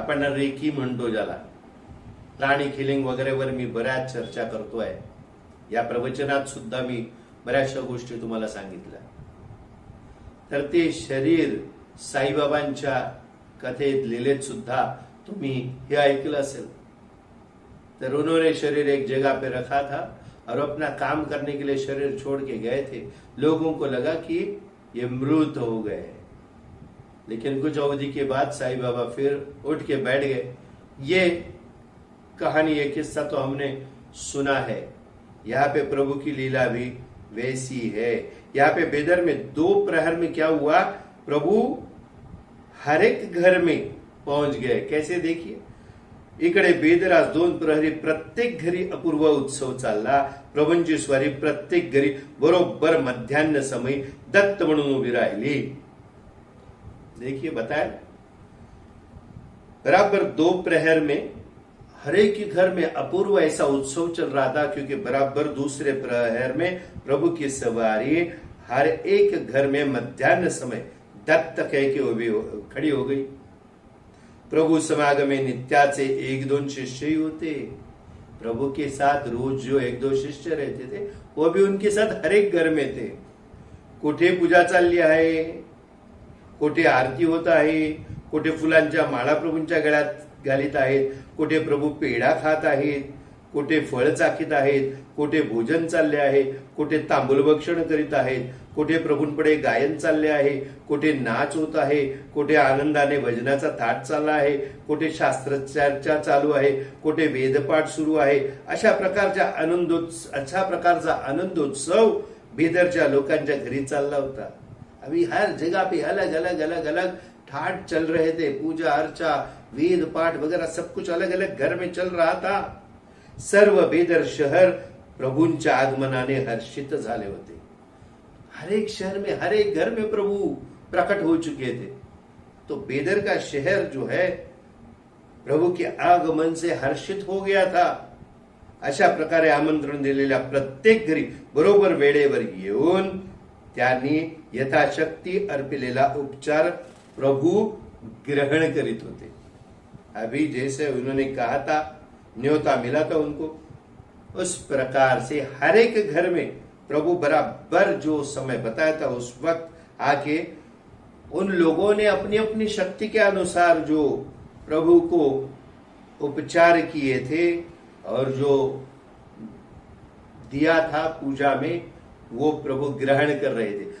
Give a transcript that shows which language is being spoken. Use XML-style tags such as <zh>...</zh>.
<mr>आपण रेकी म्हणतो ज्याला, प्राणी हिलिंग वगैरेवर मी बऱ्याच चर्चा करतोय। या प्रवचनात सुद्धा मी बऱ्याचशा गोष्टी तुम्हाला सांगितल्या। तर ते शरीर साईबाबांच्या कथेत, लीलेत सुद्धा तुम्ही हे ऐकलं असेल।</mr> <hi>तर उन्होंने शरीर एक जगह पे रखा था और अपना काम करने के लिए शरीर छोड़ के गए थे। लोगों को लगा कि ये मृत हो गए, लेकिन कुछ अवधि के बाद साईं बाबा फिर उठ के बैठ गए। ये कहानी, ये किस्सा तो हमने सुना है। यहाँ पे प्रभु की लीला भी वैसी है। यहाँ पे बेदर में 2 प्रहर में क्या हुआ, प्रभु हर एक घर में पहुंच गए। कैसे, देखिए,</hi> <mr>इकडे बेदरास 2 प्रहरी प्रत्येक घरी अपूर्व उत्सव चालला। प्रभूंची स्वारी प्रत्येक घरी बरोबर मध्यान्ह समय दत्त म्हणून उभी राहिली।</mr> <hi>देखिए, बताया बराबर 2 प्रहर में हर एक के घर में अपूर्व ऐसा उत्सव चल रहा था, क्योंकि बराबर दूसरे प्रहर में प्रभु की सवारी हर एक घर में मध्यान्ह समय दत्त कह के खड़ी हो गई।</hi> <mr>प्रभु समागम में नित्याचे 1-2 शिष्य ही होते।</mr> <hi>प्रभु के साथ रोज जो 1-2 शिष्य रहते थे वो भी उनके साथ हर एक घर में थे।</hi> <mr>कुठे पूजा चालली आहे, कुठे आरती होत आहे, कुठे फुलांच्या माळा प्रभूंच्या गळ्यात घालीत आहेत, कुठे प्रभू पेढा खात आहेत, कुठे फळ चाकीत आहेत, कुठे भोजन चालले आहे, कुठे तांबूल भक्षण करीत आहेत, कुठे प्रभूंपुढे गायन चालले आहे, कुठे नाच होत आहे, कुठे आनंदाने भजनाचा थाट चालला आहे, कुठे शास्त्रचर्चा चालू आहे, कुठे वेदपाठ सुरू आहे। अशा प्रकारचा आनंदोत्सव बेदरच्या लोकांच्या घरी चालला होता।</mr> <hi>अभी हर जगह पे अलग अलग ठाट चल रहे थे। पूजा अर्चा वेद पाठ वगैरह सब कुछ अलग अलग घर में चल रहा था।</hi> <mr>सर्व बेदर शहर प्रभूंच्या आगमनाने हर्षित झाले होते।</mr> <hi>हर एक शहर में हर एक घर में प्रभु प्रकट हो चुके थे। तो बेदर का शहर जो है प्रभू के आगमन से हर्षित हो गया था।</hi> <mr>अशा प्रकारे आमंत्रण दिलेल्या प्रत्येक घरी बरोबर वेळेवर येऊन त्यांनी यथाशक्ती अर्पिलेला उपचार प्रभु ग्रहण करीत होते।</mr> <hi>अभी जैसे उन्होंने कहा था, न्योता मिला था उनको, उस प्रकार से हर एक घर में प्रभु बराबर जो समय बताया था उस वक्त आके उन लोगों ने अपनी अपनी शक्ति के अनुसार जो प्रभु को उपचार किए थे और जो दिया था पूजा में वो प्रभु ग्रहण कर रहे थे।</hi>